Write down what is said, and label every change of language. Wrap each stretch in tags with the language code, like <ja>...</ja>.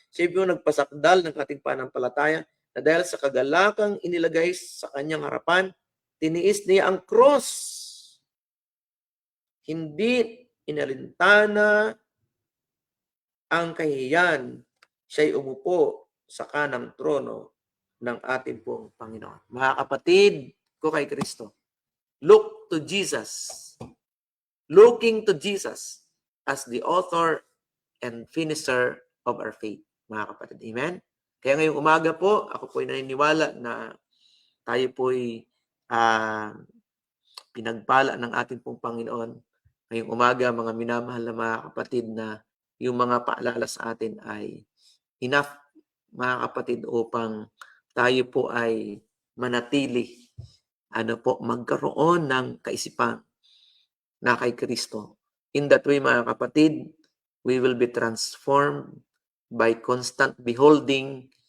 <tl>Siya po nagpasakdal ng ating pananampalataya na dahil sa kagalakang inilagay sa kanyang harapan, tiniis niya ang cross. Hindi inalintana ang kahihiyan. Siya'y umupo sa kanang trono ng ating pong Panginoon. Mga kapatid ko kay Kristo,</tl> <en>look to Jesus. Looking to Jesus as the author and finisher of our faith.</en> <tl>Mga kapatid, amen? Kaya ngayong umaga po, ako po'y naniniwala na tayo po'y pinagpala ng ating pong Panginoon. Ngayong umaga, mga minamahal na mga kapatid, na yung mga paalala sa atin ay enough, mga kapatid, upang tayo po ay manatili, magkaroon ng kaisipan na kay Kristo.</tl> <en>In that way,</en> <tl>mga kapatid,</tl> <en>we will be transformed by constant beholding.</en>